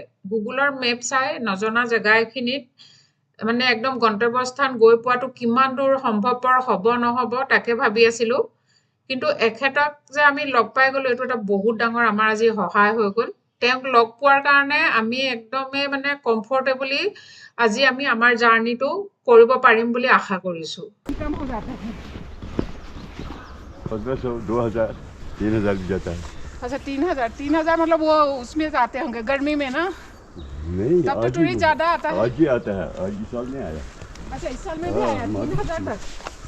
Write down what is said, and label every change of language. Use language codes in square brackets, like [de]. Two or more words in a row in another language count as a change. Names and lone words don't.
[as] গুগলৰ মেপ চাই নজনা জেগা এখিনিত মানে একদম গন্তব্যস্থান গৈ পোৱাটো কিমান দূৰ সম্ভৱপৰ হ'ব নহ'ব তাকে ভাবি আছিলোঁ। কিন্তু এখেতক যে আমি লগ পাই গ'লোঁ, এইটো এটা বহুত ডাঙৰ আমাৰ আজি সহায় হৈ গ'ল। তেওঁক লগ পোৱাৰ কাৰণে আমি একদমেই মানে কমফৰ্টেবলি আজি আমি আমাৰ জাৰ্ণিটো কৰিব পাৰিম বুলি আশা কৰিছোঁ। [hi] कम हो जाता है। 1500, 2000, 3000 भी जाता है। अच्छा 3000 मतलब वो उसमें जाते होंगे गर्मी में ना? नहीं, तब तो टूरिस्ट ज़्यादा आता है। आज ही आता है, आज इस साल नहीं आया। अच्छा इस साल में भी आया 3000 तक।